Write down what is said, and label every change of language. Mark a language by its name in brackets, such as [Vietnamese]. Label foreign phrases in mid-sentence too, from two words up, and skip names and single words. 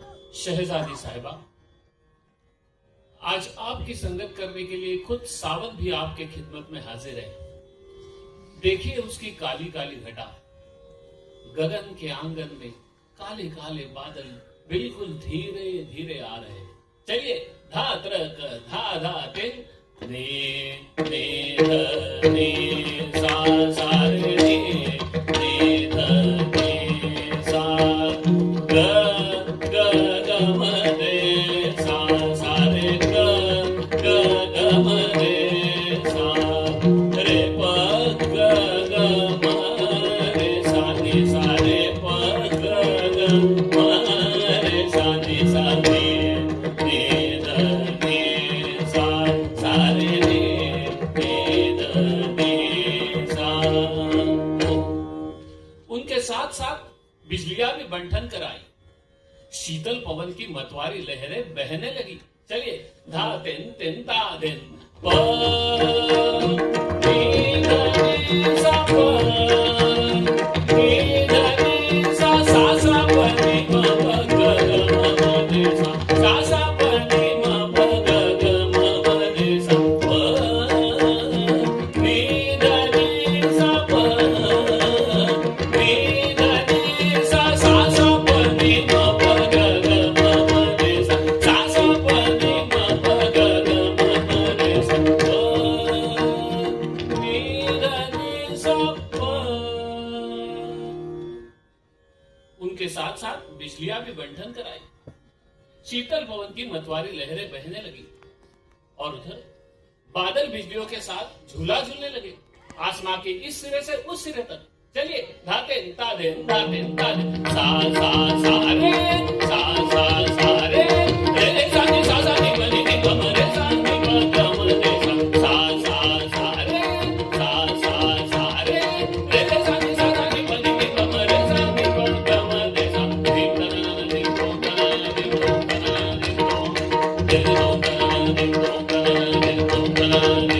[Hindi] शहजादी साहिबा, आज आपकी संगत करने के लिए खुद सावन भी आपके खिदमत में हाजिर है। देखिए उसकी काली काली घटा, गगन के आंगन में काले काले बादल बिल्कुल धीरे धीरे आ रहे हैं। चलिए धा त्रक धा धा तिन ने ध ने सा सा रे ने ध ने सा ग ग ग म रे सा सा रे ग ग ग म रे सा रे प ग ग म रे सा नि सा रे प ग ग म रे सा नि सा नि उनके साथ साथ बिजलियां भी बंठन कराई। शीतल पवन की मतवारी लहरें बहने लगी। चलिए धा तिन तिन ता दिन प नी ध नि सा प नी ध नि सा सा सा प नि म प ग ग म रे सा सा सा प नि म प ग ग म रे सा प नी ध नि सा प नी ध नि सा सा सा प नि म प ग ग म रे सा सा सा प नि म प ग ग म रे सा प नी ध नि सा प। उनके साथ साथ बिजलियां भी बंठन कराई। शीतल पवन की मतवारी लहरें बहने लगी और उधर बादल बिजलियों के साथ झूला झूलने लगे, आसमां के इस सिरे से उस सिरे तक। चलिए धाते तादे तादे तादे सा सा सा रे सा सा सा रे रे सा नि सा सा नि प नि नि प म रे सा नि प ग म रे सा सा सा रे सा सा सा रे रे सा नि सा सा नि प नि नि प म रे सा नि प ग म रे सा धिम तना धिम धिम तना धिम धिम तना धिम धिम तना धिम